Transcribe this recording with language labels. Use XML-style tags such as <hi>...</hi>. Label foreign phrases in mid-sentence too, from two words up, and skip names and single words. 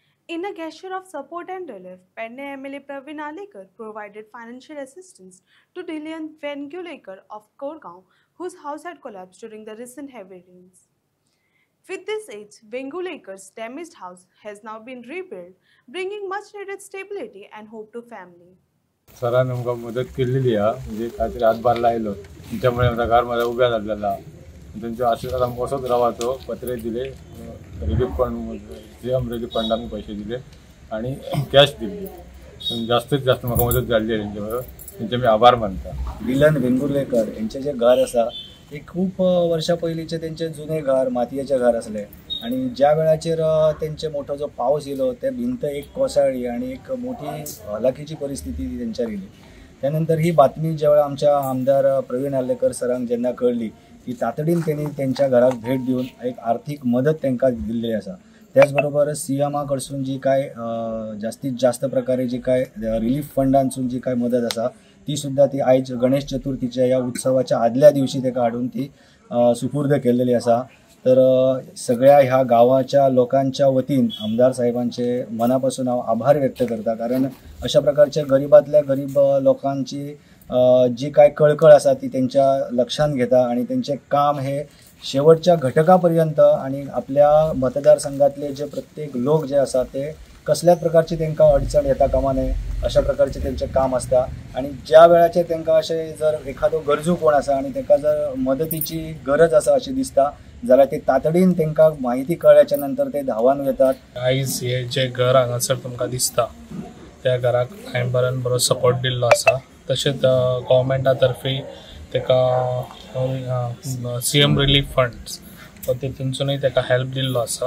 <en>In a gesture of support and relief, Penne MLA Praveen Alekar provided financial assistance to Dillian Vengulekar of Korgaon, whose house had collapsed during the recent heavy rains. With this aid, Vengulekar's damaged house has now been rebuilt, bringing much needed stability and hope to family.</en> <mr>सरांनी आमकां मदत केलेली आहे म्हणजे काहीतरी हातभार लायलो त्याच्यामुळे आमचा घर माझा उभ्या झालेला त्यांच्या आशीर्वाद आमकां असोच रावतो पत्रे दिले</mr> <en>relief fund CM relief</en> <mr>फंडान पैसे दिले आणि कॅश दिली जास्तीत जास्त म्हाका मदत जाल्ली त्यांचे मी आभार मानता।</mr> <kok>दिलन वेंगुर्लेकर यांचे जे घर असा ते खूप वर्षा पयलींचे त्यांचे जुने घर मातयेचे घर असले आणि ज्या वेळाचेर त्यांचे मोठो जो पावस येयलो ते भिंत एक कोसळ्ळी आणि एक मोठी हलाखीची परिस्थिती त्यांच्यावर येयली। त्यानंतर ही बातमी ज्यावेळा आमच्या आमदार प्रवीण आलेकर सरांक जेन्ना कळली की तातडीन त्यांनी त्यांच्या घराक भेट देऊन एक आर्थिक मदत तांकां दिल्ली आसा। त्याचबरोबर सीएमा कडसून जी काय जास्तीत जास्त प्रकारे जी काय रिलीफ फंडांसून जी काय मदत आसा ती सुद्धा ती आयज गणेश चतुर्थीच्या या उत्सवाच्या आदल्या दिवशी ताका हाडून ती सुपूर्द केलेली आसा। तर सगळ्या ह्या गावाच्या लोकांच्या वतीन आमदार साहेबांचे मनापासून हांव आभार व्यक्त करता, कारण अशा प्रकारच्या गरीबातल्या गरीब लोकांची जी काय कळकळ आसा ती त्यांच्या लक्षात घेता आणि त्यांचे काम हे शेवटच्या घटकापर्यंत आणि आपल्या मतदारसंघातले जे प्रत्येक लोक जे आसा ते कसल्याच प्रकारची तांकां अडचण येता कामा नये अशा प्रकारचे त्यांचे काम असता। आणि ज्या वेळाचेर तांकां अशें जर एखादो गरजू कोण आसा आणि ताका जर मदतीची गरज आसा अशी दिसता जाल्यार ते तातडीन तांकां माहिती कळल्याच्या नंतर ते धांवान येतात। आयज हे जे घर हांगासर तुमकां दिसता त्या घराक हांवें बरो सपोर्ट दिल्लो आसा। तशेंच गव्हर्मेंटा तर्फे ताका</kok> <en>CM relief funds</en> <kok>तितूनसूनय ताका हेल्प दिल्लो आसा।</kok>